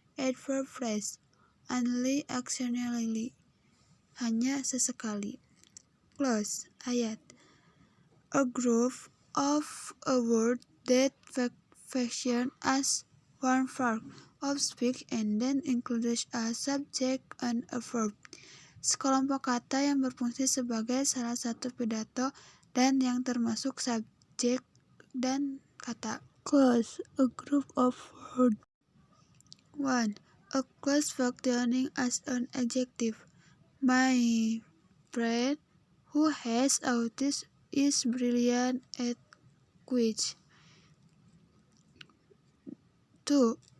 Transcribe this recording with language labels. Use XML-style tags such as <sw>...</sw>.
<en>Adverb phrase, only occasionally,</en> <id>hanya sesekali.</id> <en>Clause, ayat. A group of a word that function as one part of speech and then includes a subject and a verb.</en> <id>Sekelompok kata yang berfungsi sebagai salah satu pidato dan yang termasuk subjek dan kata.</id> <en>Clause, a group of words. 1. A clause functioning as an adjective. My friend who has autism is brilliant at quiz. 2.</en>